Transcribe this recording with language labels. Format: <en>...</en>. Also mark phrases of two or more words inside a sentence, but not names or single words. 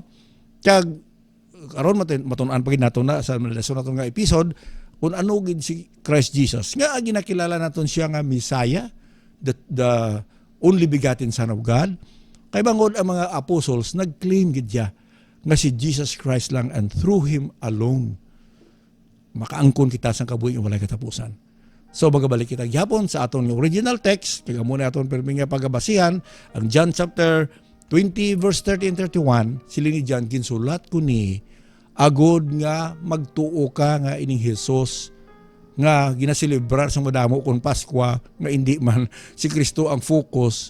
<hil>Kag karon matun-an pagid nato na sa lesson nato nga episode kung ano gid si Christ Jesus. Nga ginakilala naton siya nga Messiah,</hil> <en>the only begotten Son of God.</en> <hil>Kay bangod ang mga apostles nag-claim gid siya nga si Jesus Christ lang</hil> <en>and through Him alone</en> <hil>makaangkon kita sa kabuhing walay katapusan. So magabalik kita gyapon sa aton</hil> <en>original text,</en> <hil>kaya muna aton permi nga pagabasihan ang John chapter 20 verse 30 and 31. Sila ni John ginsulat ko ni agod nga magtuo ka nga ining Jesus nga ginaselebrar sa madamo kon Paskwa nga hindi man si Kristo ang focus.</hil>